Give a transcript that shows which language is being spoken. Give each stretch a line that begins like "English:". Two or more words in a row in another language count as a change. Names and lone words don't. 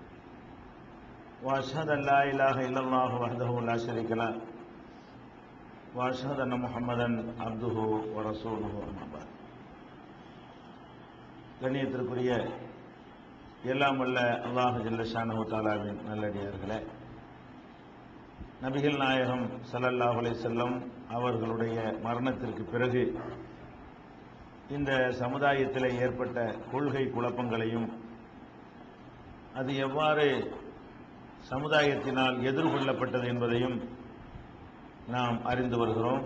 Arabic: وأشهد أن لا إله إلا الله وحده لا شريك له وأشهد أن محمدا عبده ورسوله أما بعد.
Tamil: கண்ணியத்திற்குரிய எல்லாம் வல்ல அல்லாஹ்
Arabic: جل شأنه
Tamil: தஆலாவின் நல்லடியார்களே, நபிகள் நாயகம்
Arabic: صلى الله عليه وسلم
Tamil: அவர்களுடைய மரணத்திற்கு பிறகு இந்த சமுதாயத்தில் ஏற்பட்ட கொள்கை குழப்பங்களையும் அது எவ்வாறு சமுதாயத்தினால் எதிர்கொள்ளப்பட்டது என்பதையும் நாம் அறிந்து வருகிறோம்.